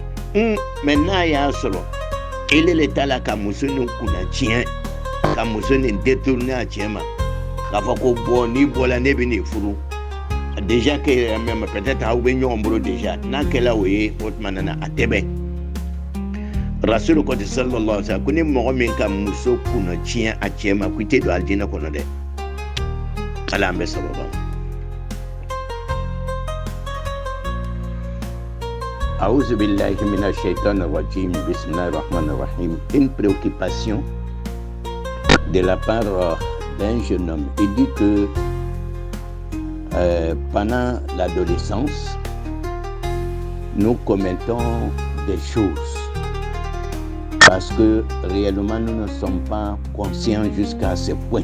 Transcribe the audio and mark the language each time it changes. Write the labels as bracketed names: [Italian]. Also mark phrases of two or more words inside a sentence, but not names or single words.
[Bambara] Mais n'a y'a sɔrɔ ele le t'a la ka muso nin kunna tiɲɛ ka muso nin détourner a cɛ ma k'a fɔ ko bɔn n'i bɔra ne bɛ nin furu [French] déjà que [Bambara] yɛrɛ [French] même peut-être [Bambara] aw bɛ ɲɔgɔn bolo déjà n'a kɛla o ye o tuma na a tɛ bɛn rasulu kɔti [Arabic] sallallahu alaihi wa sallam [Bambara] ko ni mɔgɔ min ka muso kunna tiɲɛ a cɛ ma ko i tɛ don alijinɛ kɔnɔ dɛ ala an bɛ sababa. [Arabic] أعوذ بالله من الشيطان الرجيم بسم الله الرحمن الرحيم. [French] Une préoccupation de la part d'un jeune homme. Il dit que pendant l'adolescence, nous commettons des choses parce que réellement nous ne sommes pas conscients jusqu'à ce point.